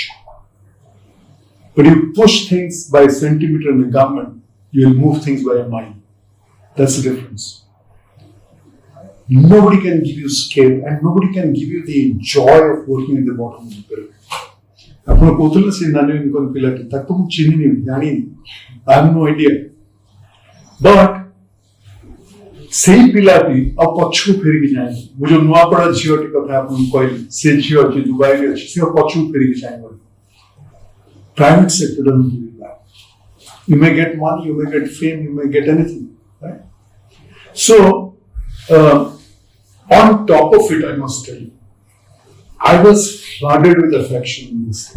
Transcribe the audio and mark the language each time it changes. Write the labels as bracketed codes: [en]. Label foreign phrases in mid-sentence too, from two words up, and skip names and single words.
[en] But you push things by a centimeter in the government, you will move things by a mile. That's the difference. nobody can give you scale and nobody can give you the joy of working at the bottom of the pyramid. [or] ଆପଣ କହୁଥିଲେ ସେ ନାନୀ ଇନକମ୍ ପିଲାଟି ତାକୁ ତ ମୁଁ ଚିହ୍ନିନି ଜାଣିନି [en] I have no idea. [or] But ସେଇ ପିଲାଟି ଆଉ ପଛକୁ ଫେରିକି ଯାଏନି ମୁଁ ଯୋଉ ନୂଆପଡ଼ା ଝିଅଟି କଥା ଆପଣଙ୍କୁ କହିଲି ସେ ଝିଅ ଯିଏ ଦୁବାଇରେ ଅଛି ସେ ପଛକୁ ଫେରିକି ଯାଏନି. [en] Private sector doesn't give you that. You may get money, you may get fame, you may get anything. Right? So, on top of it, I must tell you, I was flooded with affection in this thing.